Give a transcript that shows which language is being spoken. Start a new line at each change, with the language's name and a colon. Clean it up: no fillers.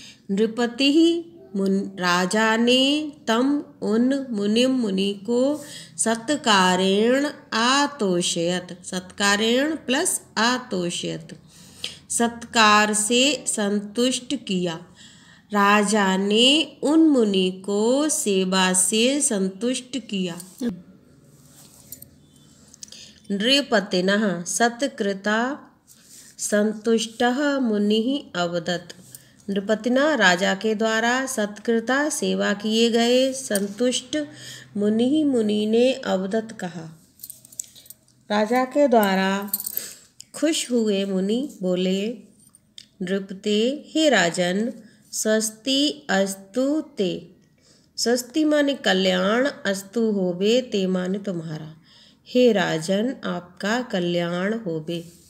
Hindi: नृपति, राजा ने, तम, उन, मुनि को,
Sanskrit: सत्कारेण आतोषयत,
Hindi: सत्कारेण प्लस आतोषयत, सत्कार से संतुष्ट किया। राजा ने उन मुनि को सेवा से संतुष्ट किया।
Sanskrit: नृपतिनः सत्कृता संतुष्टः मुनिः अवदत्। नृपतिना,
Hindi: राजा के द्वारा
Sanskrit: सत्कृता,
Hindi: सेवा किए गए, संतुष्ट मुनि, मुनि ने
Sanskrit: अवदत्,
Hindi: कहा। राजा के द्वारा खुश हुए मुनि बोले,
Sanskrit: नृपते,
Hindi: हे राजन,
Sanskrit: स्वस्ति अस्तु ते,
Hindi: स्वस्ति माने कल्याण, अस्तु होबे, ते माने तुम्हारा, हे राजन, आपका कल्याण होबे।